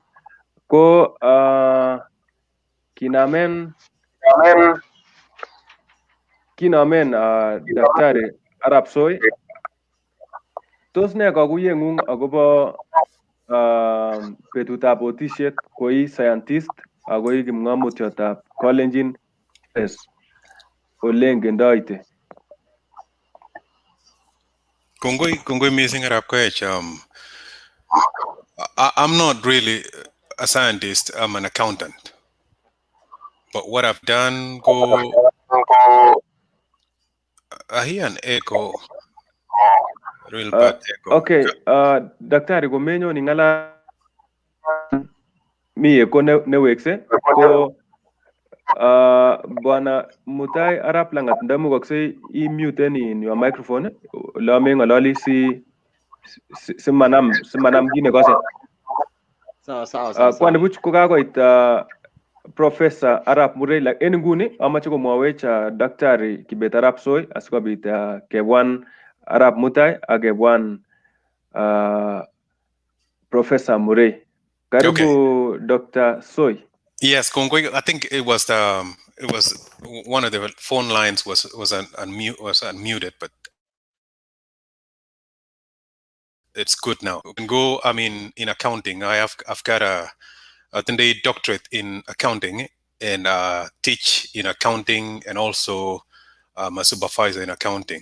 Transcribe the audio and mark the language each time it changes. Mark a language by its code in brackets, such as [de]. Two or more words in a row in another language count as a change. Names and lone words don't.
[kln] Ko kinomen Daktari Arap Soi, tos ne kakuyeng'ung akobo betutab otisiet koi scientist akoi kipng'omotiotab kalenjin olengendoite? Kongoi missing Arap Koech. [en] I'm not really a scientist, I'm an accountant. But what I've done I hear an echo. Real bad echo. [kln] Okay, Daktari komenyon ing'ala mi echo newekse ko Bwana Mutai Arap Langat, ndamukoksei i-muten [en] in your microphone [kln] lo meng'ololi simanam kit nekose. Sawa. Kwanibuch kokakoit Professor Arap Murray en nguni amoche komwowech Daktari Kibet Arap Soi asikobit kebwan Arap Mutai ak kebwan Professor Murray. Karibu, okay. Dr. Soi. [en] Yes, Kongoi, I think it was it was one of the phone lines was unmuted, but it's good now. We can go. I mean, in accounting, I've got a doctorate in accounting and teach in accounting, and also I'm a supervisor in accounting.